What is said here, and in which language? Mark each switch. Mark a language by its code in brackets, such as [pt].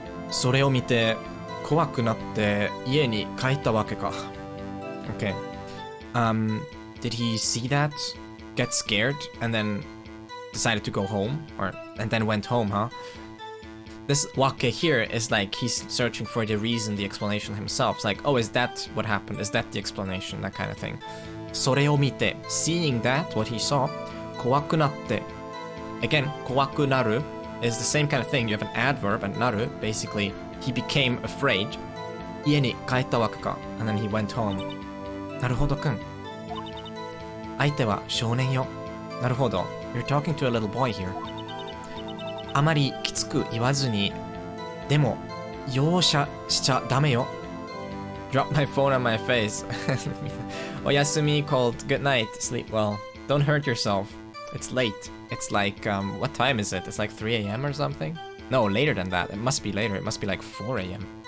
[ja] それを見て怖くなって家に帰ったわけか. [en] Okay. Did he see that, get scared, and then decided to go home, and then went home, huh? This wake here is like he's searching for the reason, the explanation himself. It's like, oh, is that what happened? Is that the explanation? That kind of thing. [ja] それを見て, [en] seeing that, what he saw, [ja] 怖くなって. [en] Again, 怖くなる is the same kind of thing. You have an adverb, and なる, basically, he became afraid. [ja] 家に帰ったわけか. [en] And then he went home. [ja] なるほどくん. 相手は少年よ. なるほど. [en] You're talking to a little boy here. [ja] あまりきつく言わずに、でも容赦しちゃダメよ。 [en] Drop my phone on my face. おやすみ called good night. Sleep well. Don't hurt yourself. It's late. It's like, what time is it? It's like 3 a.m. or something? No, later than that. It must be later. It must be like 4 a.m.